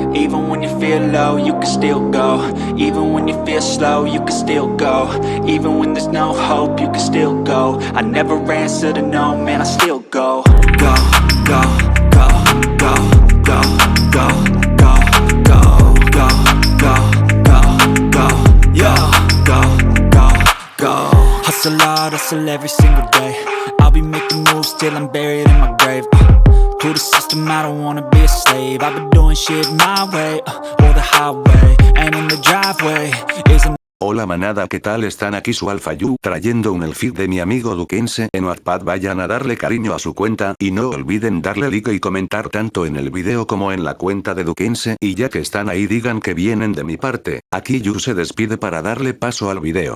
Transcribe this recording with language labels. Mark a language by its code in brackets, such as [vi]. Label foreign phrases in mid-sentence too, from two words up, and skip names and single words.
[en] Even when you feel low, you can still go. Even when you feel slow, you can still go. Even when there's no hope, you can still go. I never answer to no, man, I still go. Go, go, go, go, go, go, go, go, go, go, go, go, yo, go, go, go. Hustle hard, hustle every single day. I'll be making moves till I'm buried in my grave. To the system, I don't wanna be a slave. I've been doing shit my way, or the highway. And in the driveway is a... [es] Hola manada, ¿qué tal? Están aquí su Alpha Yu, trayendo un el feed de mi amigo Duquense en Wattpad. Vayan a darle cariño a su cuenta, y no olviden darle like y comentar tanto en el video como en la cuenta de Duquense, y ya que están ahí digan que vienen de mi parte. Aquí Yu se despide para darle paso al video.